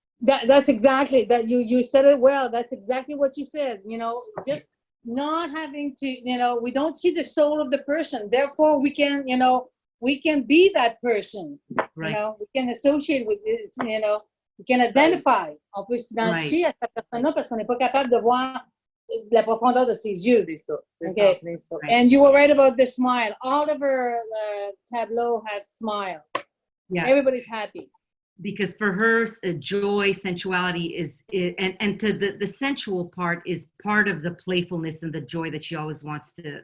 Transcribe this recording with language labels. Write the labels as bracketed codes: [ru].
[en] That's exactly that. You said it well. That's exactly what you said. You know, just not having to, you know, we don't see the soul of the person. Therefore, we can, you know, we can be that person. Right. You know, we can associate with it, you know, we can identify. [fr] On peut s'identifier à cette personne-là parce qu'on n'est pas capable de voir la profondeur de ses yeux. C'est ça. Okay. Ça. [en] And you were right about the smile. All of her tableaux have smiles. Yeah. Everybody's happy. Because for her, joy, sensuality and to the sensual part is part of the playfulness and the joy that she always wants to.